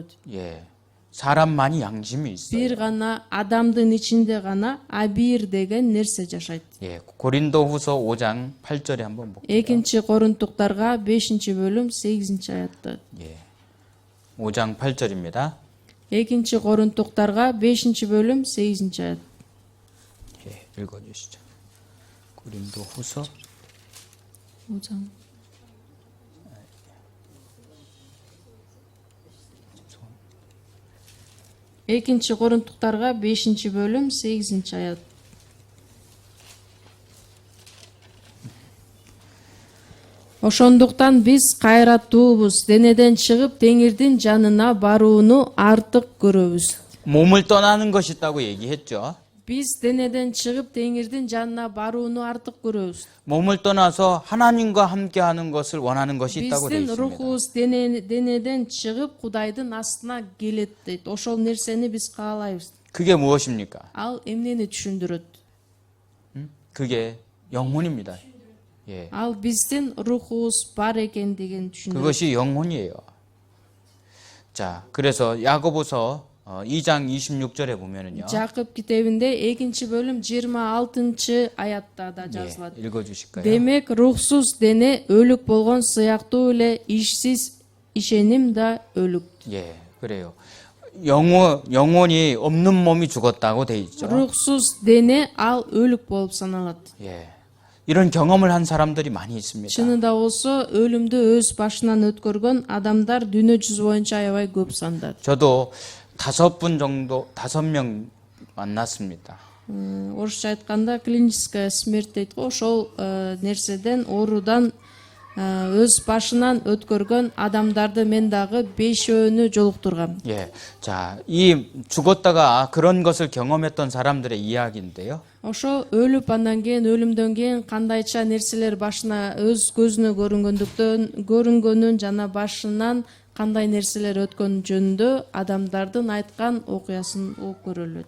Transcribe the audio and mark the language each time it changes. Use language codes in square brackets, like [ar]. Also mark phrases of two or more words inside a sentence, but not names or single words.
[ko] 예, 사람만이 양심이 있어요. [ky] Бир гана адамдын ичинде гана абийир деген нерсе жашайт. [ko] 예, 고린도후서 5장 8절에 한번 볼게요. [ky] Экинчи Корунтуктарга 5-бөлүм 8-аятта. [ko] 예, 5장 8절입니다. [ky] Экинчи Корунтуктарга 5-бөлүм 8-аят. [ko] 예, 읽어주시죠. 고린도후서 5장. [ky] Экинчи Корунтуктарга 5-бөлүм 8-аят. Ошондуктан биз кайраттуубуз, денеден чыгып теңирдин жанына барууну артык көрөбүз. [ko] 몸을 떠나는 것이 있다고 얘기했죠. [ky] Биз денеден чыгып теңирдин жанына барууну артык көрөбүз. [ko] 몸을 떠나서 하나님과 함께하는 것을 원하는 것이 있다고 되어 [ky] Биздин [ko] 있습니다. [ky] рухубуз денеден чыгып Кудайдын астына келет дейт. Ошол нерсени биз каалайбыз. [ko] 그게 무엇입니까? [ky] Ал эмнени түшүндүрөт? [ko] 그게 영혼입니다. 예, [ky] Ал биздин рухубуз бар экендигин түшүндүрөт. [ko] 그것이 영혼이에요. 자, 그래서 야고보서 2장 26절에 보면은요. [ky] Жакып китебинде 2-бөлүм 26-аятта да [ko] 예, [ky] жазылат. [ko] 읽어주실까요? [ky] Демек рухсуз дене өлүк болгон сыяктуу эле ишсиз ишеним да өлүк. [ko] 예, 그래요. 영혼이 없는 몸이 죽었다고 돼 있죠. [ky] Рухсуз дене ал өлүк болуп саналат. [ko] 예, 이런 경험을 한 사람들이 많이 있습니다. [ky] Чынында болсо өлүмдү өз башынан өткөргөн адамдар дүйнө жүзү боюнча аябай көп санда. [ko] 저도 5명 만났습니다. [ky] Орусча айтканда [ru] клиническая смерть [ky] дейт го, ошол нерседен оорудан өз башынан өткөргөн адамдарды мен дагы 5өөнү жолуктургам. [ko] 예, 자, 이 죽었다가 그런 것을 경험했던 사람들의 이야기인데요. [ky] Ошо өлүп андан кийин өлүмдөн кийин кандайча нерселер башына өз көзүнө көрүнгөнүн жана башынан кандай нерселер өткөнү жөнүндө адамдардын айткан окуясын көрөлөт.